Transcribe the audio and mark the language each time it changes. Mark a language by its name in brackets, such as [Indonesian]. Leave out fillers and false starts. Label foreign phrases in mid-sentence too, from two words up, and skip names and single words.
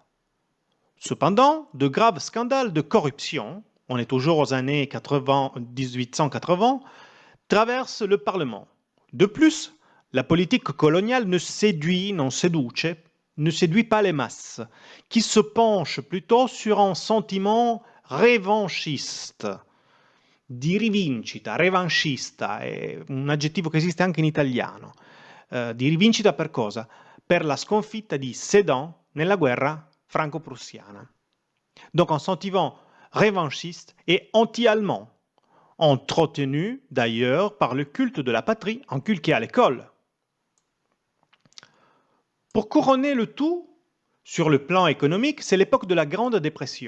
[French] Cependant, de graves scandales de corruption, on est toujours aux années 1880, traversent le Parlement. De plus, la politique coloniale ne séduit pas les masses, qui se penchent plutôt sur un sentiment revanchiste. [Italian] Di rivincita, revanchista, è un aggettivo che esiste anche in italiano. Di rivincita per cosa? Per la sconfitta di Sedan nella guerra franco-prussiana. [French] Donc un sentiment revanchiste et anti-allemand, entretenu d'ailleurs par le culte de la patrie inculqué à l'école. Pour couronner le tout, sur le plan économique, c'est l'époque de la Grande Dépression.